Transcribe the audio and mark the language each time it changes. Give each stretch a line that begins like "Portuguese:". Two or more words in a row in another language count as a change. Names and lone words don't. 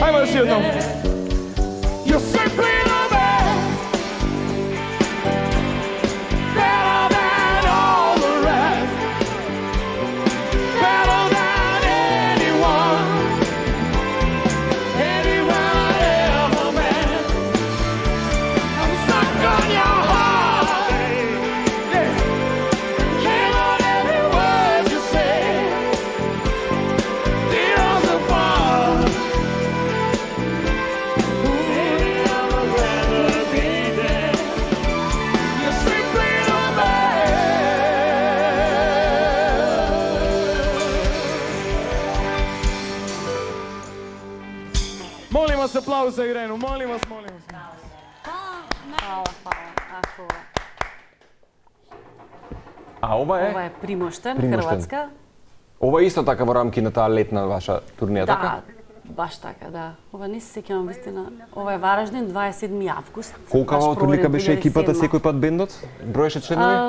Croatian: Još jednom.
English: You're simply the best. Better than all the rest. Better than anyone. Anyone I ever met. I'm stuck on your heart, yeah. Can't on every word you say. Tears apart. Baby, I would rather be dead. You're simply the best.
Croatian: Molim vas aplauz za Irenu, molim vas, molim vas. Hvala, hvala. Ako,
Macedonian: А ова е? ова е Примоштен, Примоштен. Хрватска. Ова е исто така во рамки на таа летна ваша турнија, така? Да, баш така, да. Ова не се сеќавам вистина. Ова е Вараждин, 27 август. Колка Баш оттурлика проведен беше екипата 2007. секој пат бендот? Броеше членови?